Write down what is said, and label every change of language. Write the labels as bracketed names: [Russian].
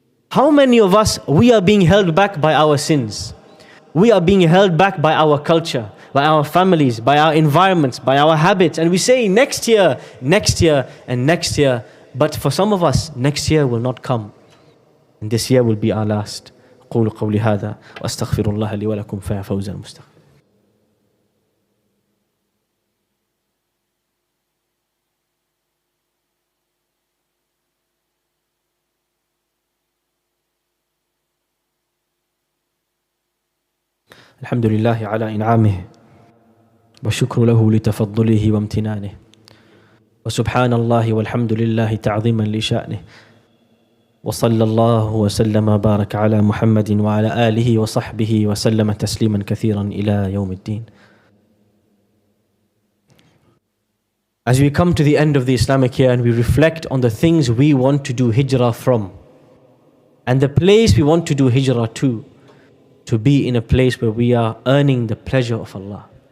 [English] How many of us, we are being held back by our sins? We are being held back by our culture, by our families, by our environments, by our habits. And we say next year, and next year. But for some of us, next year will not come. And this year will be our last. [Arabic] أقول قولي هذا وأستغفر الله لي ولكم فيا فوز المستغفر. الحمد لله على إنعامه والشكر له لتفضله وامتنانه وسبحان الله والحمد لله تعظيما لشأنه وصلى الله وسلم وبارك على محمد وعلى آله وصحبه وسلم تسليما كثيرا إلى يوم الدين. [English] As we come to the end of the Islamic year and we reflect on the things we want to do hijrah from and the place we want to do hijrah to be in a place where we are earning the pleasure of Allah.